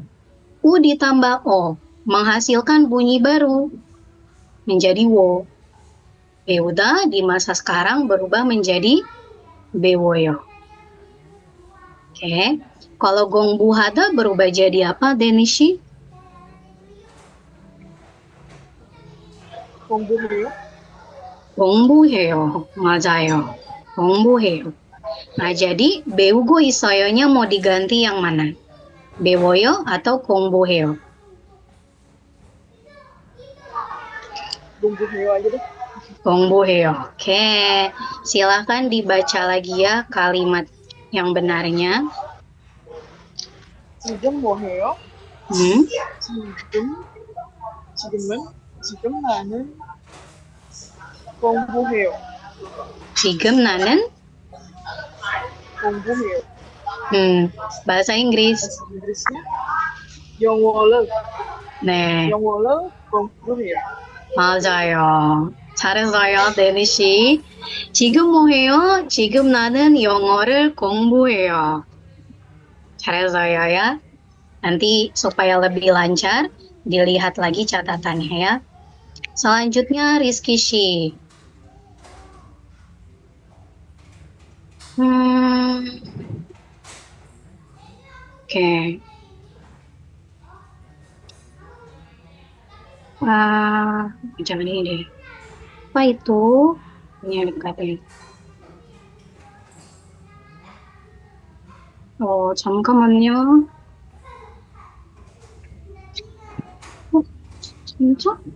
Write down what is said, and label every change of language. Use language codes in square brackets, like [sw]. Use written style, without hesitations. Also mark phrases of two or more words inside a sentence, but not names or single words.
[id] U ditambah O, menghasilkan bunyi baru, menjadi wo. Beuda di masa sekarang berubah menjadi bewoyo. Oke, kalau gongbuhada berubah jadi apa, Denishi? [ko] 공부해요? 공부해요. 맞아요. 공부해요. [id] Nah, jadi [ko] 배우고 있어요nya [id] mau diganti yang mana? [ko] 배워요 atau 공부해요? [id] 공부해요 aja deh. [ko] 공부해요. [id] Oke, silahkan dibaca lagi ya kalimat yang benarnya. [ko] 지금 뭐 해요? Hmm? 지금 나는 공부해요. 지금 나는 공부해요. [id] bahasa Inggris. bahasa Inggrisnya 영어를 [ko] 네, 공부해요. 맞아요. 잘했어요, 데니 씨. 지금 뭐 해요? 지금 나는 영어를 공부해요. 잘했어요 ya. [id] Nanti supaya lebih lancar, dilihat lagi catatannya ya. Selanjutnya Rizky Shi. Oke. Jangan ini deh. Apa itu? Ini dekatnya. [ko] 잠깐만요. 진짜?